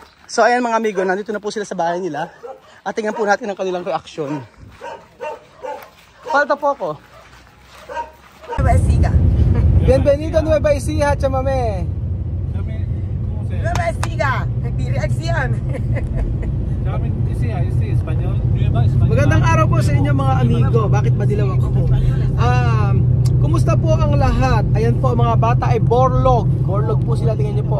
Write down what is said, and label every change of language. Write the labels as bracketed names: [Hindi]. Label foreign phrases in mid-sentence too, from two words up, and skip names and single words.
[Filipino] So ayan mga amigo, nandito na po sila sa bahay nila. At tingnan po natin ang kanilang reaction. Falta po ako. Nueva Ecija. [Spanish] Bienvenido a Nueva Ecija, chamame. [Filipino] Nueva Ecija. Di reaksyon. Magandang araw po sa inyo mga amigo. Bakit madilaw ako? Kumusta po ang lahat? Ayan po mga bata ay borlog. Borlog po sila, tingnan nyo po.